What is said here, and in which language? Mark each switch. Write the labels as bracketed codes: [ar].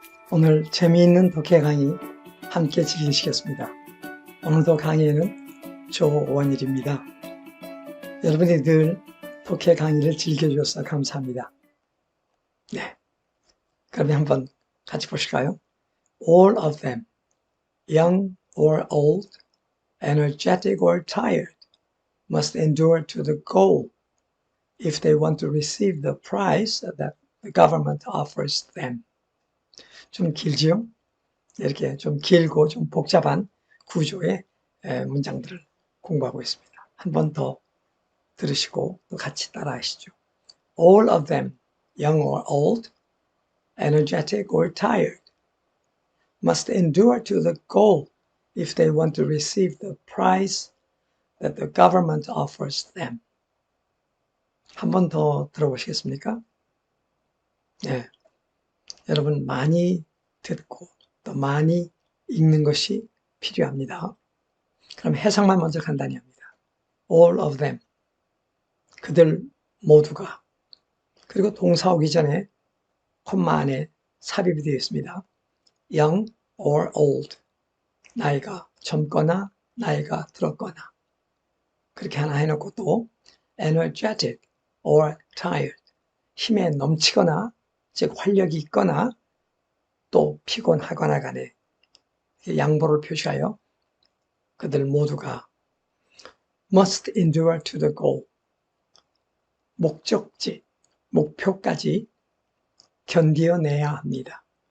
[ko] 오늘 재미있는 독해 강의 함께 즐기시겠습니다. 오늘도 강의에는 조원일입니다. 여러분이 늘 독해 강의를 즐겨주셔서 감사합니다. 네, 그러면 한번 같이 보실까요? [en] All of them, young or old, energetic or tired, must endure to the goal if they want to receive the prize that the government offers them. [ko] 좀 길지요? 이렇게 좀 길고 좀 복잡한 구조의 문장들을 공부하고 있습니다. 한 번 더 들으시고 또 같이 따라 하시죠. [en] All of them, young or old, energetic or tired, must endure to the goal if they want to receive the prize that the government offers them. [ko] 한 번 더 들어보시겠습니까? 네, 여러분 많이 듣고 또 많이 읽는 것이 필요합니다. 그럼 해석만 먼저 간단히 합니다. [en] All of them, [ko] 그들 모두가. 그리고 동사 오기 전에 콤마 안에 삽입이 되어 있습니다. [en] young or old, [ko] 나이가 젊거나 나이가 들었거나. 그렇게 하나 해놓고 또 [en] energetic or tired, [ko] 힘에 넘치거나 즉 활력이 있거나 또 피곤하거나 간에 양보를 표시하여 그들 모두가 [en] must endure to the goal, [ko] 목적지, 목표까지 견디어내야 합니다.